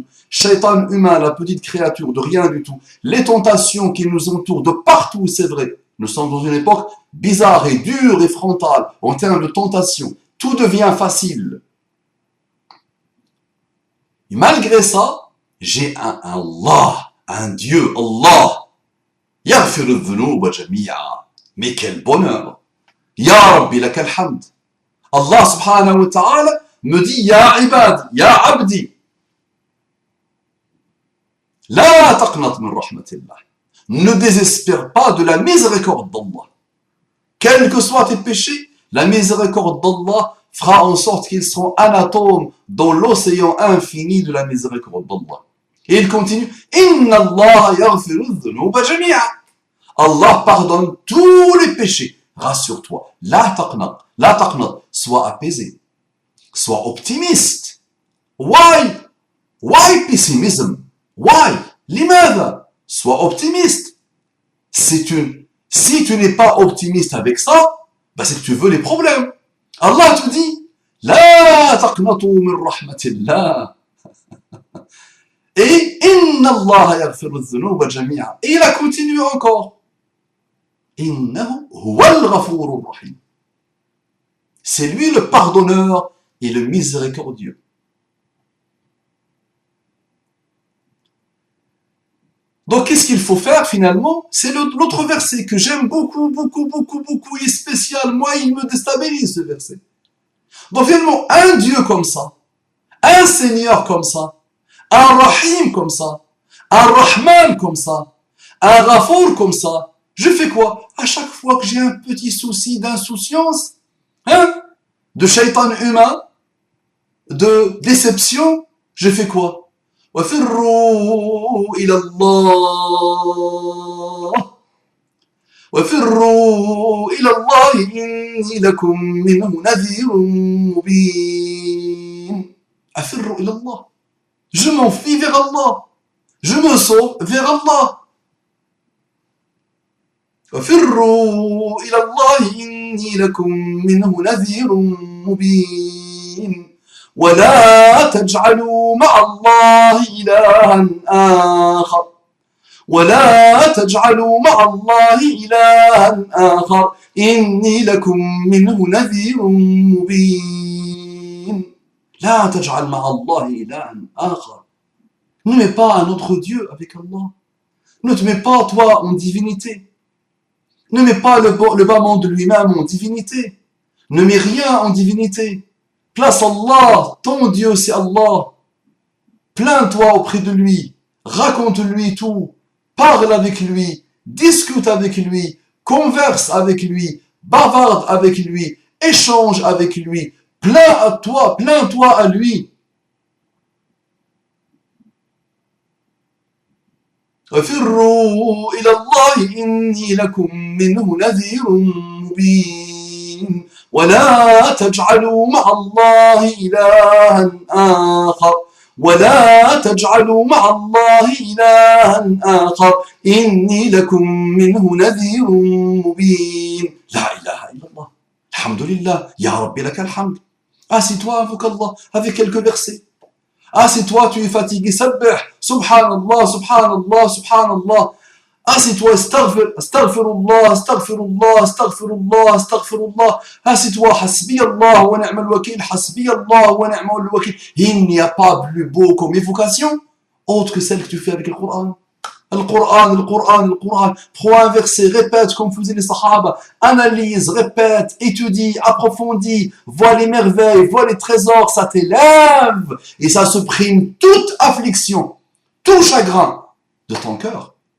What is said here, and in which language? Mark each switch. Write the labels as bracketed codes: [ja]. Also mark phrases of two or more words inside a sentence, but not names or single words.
[fr] Shaitan humain, la petite créature de rien du tout. Les tentations qui nous entourent de partout, c'est vrai. Nous sommes dans une époque bizarre et dure et frontale en termes de tentation. Tout devient facile. Et malgré ça, j'ai un Allah, un Dieu, Allah. [ar] يغفر الذنوب جميعا. [fr] Mais quel bonheur. [ar] يا رب لك الحمد. الله سبحانه وتعالى [fr] me dit [ar] يا عباد، يا عبدي. لا تقنط من رحمة الله. [fr] Ne désespère pas de la miséricorde d'Allah. Quels que soient tes péchés, la miséricorde d'Allah fera en sorte qu'ils seront un atome dans l'océan infini de la miséricorde d'Allah. Et il continue [ar] إن الله يغفر الذنوب جميعا. [fr] Allah pardonne tous les péchés. Rassure-toi. [ar] لا تقنط. [fr] Sois apaisé. Sois optimiste. [en] Why? Why pessimism? Why? [ar] Limadha? [fr] Sois optimiste. Si tu n'es pas optimiste avec ça, bah c'est que tu veux les problèmes. Allah te dit [ar] لا تقنطوا من رحمة الله. Et إن الله يغفر الذنوب جميعا. [fr] Et il a continué encore. [ar] إنه هو الغفور الرحيم. [fr] C'est lui le pardonneur et le miséricordieux. Donc, qu'est-ce qu'il faut faire finalement? C'est l'autre verset que j'aime beaucoup, et spécial. Moi, il me déstabilise ce verset. Donc, finalement, un Dieu comme ça, un Seigneur comme ça, un Rahim comme ça, un Rahman comme ça, un Ghafour comme ça, je fais quoi? À chaque fois que j'ai un petit souci d'insouciance, hein, de shaitan humain, de déception, je fais quoi? [ar] وفروا إلى الله وفروا إلى الله إني لكم منه نذير مبين. أفر إلى الله. Je m'enfuis vers Allah. Je me sauve vers Allah. وفروا إلى الله إني لكم منه نذير مبين. ولا تجعلوا مع الله إلها آخر ولا تجعلوا مع الله إلها آخر إني لكم منه نذير مبين. لا تجعل مع الله إلها آخر. [fr] Ne mets pas un autre Dieu avec Allah. Ne te mets pas toi en divinité. Ne mets pas le bas monde de lui-même en divinité. Ne mets rien en divinité. Place Allah, ton Dieu c'est Allah. Plains-toi auprès de lui, raconte-lui tout, parle avec lui, discute avec lui, converse avec lui, bavarde avec lui, échange avec lui, plains-toi à lui. [ar] وَفِرُّوا إِلَى اللَّهِ إِنِّي لَكُمْ مِنْهُ نَذِيرٌ مُبِينٌ. ولا تجعلوا مع الله إلها آخر ولا تجعلوا مع الله إلها آخر إني لكم منه نذير مبين. لا إله إلا الله. الحمد لله. يا رب لك الحمد. [fr] Assis-toi, invoque Allah avec quelques versets. Assis-toi, tu es fatigué, [ar] سبح، سبحان الله، سبحان الله، سبحان الله. [fr] Assis-toi, [ar] أستغفر الله، أستغفر الله، أستغفر الله، أستغفر الله. [fr] Assis-toi, [ar] حسبي الله ونعم الوكيل، حسبي الله ونعم الوكيل, hasbi Allah wa ni'mal wakil. [fr] Il n'y a pas plus beau comme évocation autre que celle que tu fais avec le Coran. Le Coran, le Coran, le Coran. Prends un verset, répète comme faisaient les Sahaba. Analyse, répète, étudie, approfondis, vois les merveilles, vois les trésors, ça t'élève et ça supprime toute affliction, tout chagrin de ton cœur.